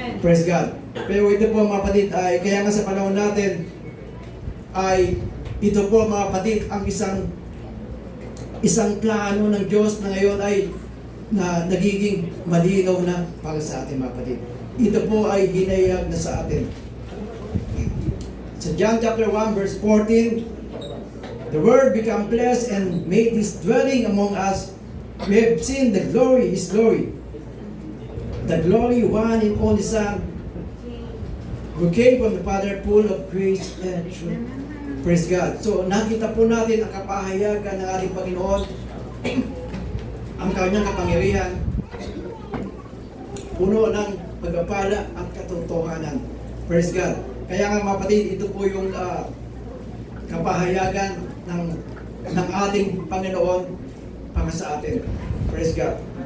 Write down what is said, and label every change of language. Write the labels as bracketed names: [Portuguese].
[English] Praise God. [Filipino] Pero ito po mga kapatid ay kaya nga sa panahon natin ay ito po mga kapatid, ang isang plano ng Diyos na ngayon ay nagiging malinaw na para sa atin mga kapatid. Ito po ay hinayag na sa atin. [English] Sa John chapter 1 verse 14, the Word became flesh and made His dwelling among us. We have seen the glory, His glory. The glory one and only Son, who came from the Father, full of grace and truth. Praise God. [Filipino] So nakita po natin ang kapahayagan ng ating Panginoon, ang kanyang kapangyarihan, puno ng pagpapala at katotohanan. [English] Praise God. [Filipino] Kaya nga mga kapatid, ito po yung kapahayagan ng ating Panginoon para sa atin. [English] Praise God.